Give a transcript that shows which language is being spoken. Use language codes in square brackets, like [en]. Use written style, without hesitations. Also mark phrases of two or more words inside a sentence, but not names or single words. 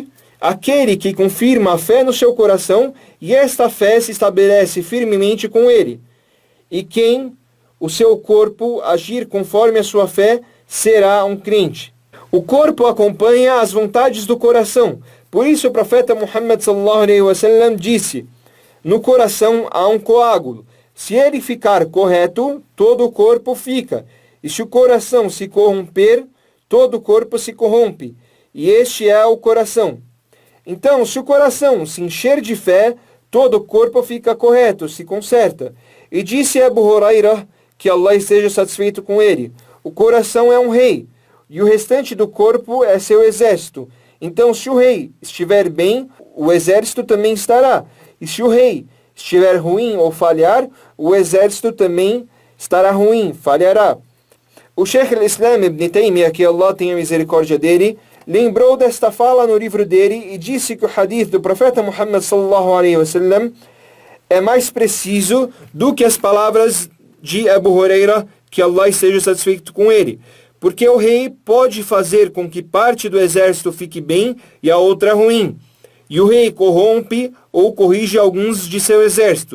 [pt] Aquele que confirma a fé no seu coração e esta fé se estabelece firmemente com ele. E quem o seu corpo agir conforme a sua fé será um crente. O corpo acompanha as vontades do coração. Por isso o profeta Muhammad [ar] صلى الله عليه وسلم [pt] disse: no coração há um coágulo. Se ele ficar correto, todo o corpo fica. E se o coração se corromper, todo o corpo se corrompe. E este é o coração. Então, se o coração se encher de fé, todo o corpo fica correto, se conserta. E disse Abu Hurairah, que Allah esteja satisfeito com ele: o coração é um rei, e o restante do corpo é seu exército. Então, se o rei estiver bem, o exército também estará. E se o rei estiver ruim ou falhar, o exército também estará ruim, falhará. O Sheikh al-Islam ibn Taymiyyah, que Allah tenha misericórdia dele, lembrou desta fala no livro dele e disse que o hadith do profeta Muhammad [ar] صلى الله عليه وسلم [pt] é mais preciso do que as palavras de Abu Hurairah, que Allah esteja satisfeito com ele. Porque o rei pode fazer com que parte do exército fique bem e a outra ruim. E o rei corrompe ou corrige alguns de seu exército.